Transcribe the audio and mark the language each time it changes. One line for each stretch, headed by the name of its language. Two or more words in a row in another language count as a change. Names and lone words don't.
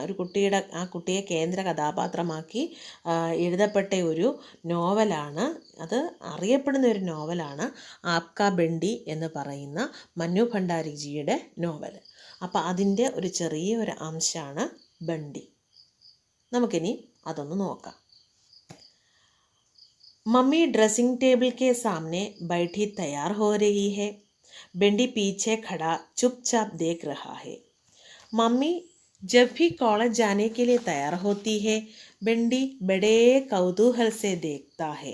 Malayalam: ആ കുട്ടിയെ കേന്ദ്ര കഥാപാത്രമാക്കി എഴുതപ്പെട്ട ഒരു നോവലാണ്. അത് അറിയപ്പെടുന്ന ഒരു നോവലാണ് ആപ്കാ ബെണ്ടി എന്ന് പറയുന്ന മന്നു ഭണ്ഡാരിജിയുടെ നോവൽ. അപ്പോൾ അതിൻ്റെ ഒരു ചെറിയൊരു അംശമാണ് ബണ്ടി. നമുക്കിനി അതൊന്ന് നോക്കാം.
Hindi: मम्मी ड्रेसिंग टेबल के सामने बैठी तैयार हो रही है. बेंडी पीछे खड़ा चुपचाप देख रहा है. मम्मी जब भी कॉलेज जाने के लिए तैयार होती है, बेंडी बड़े कौतूहल से देखता है.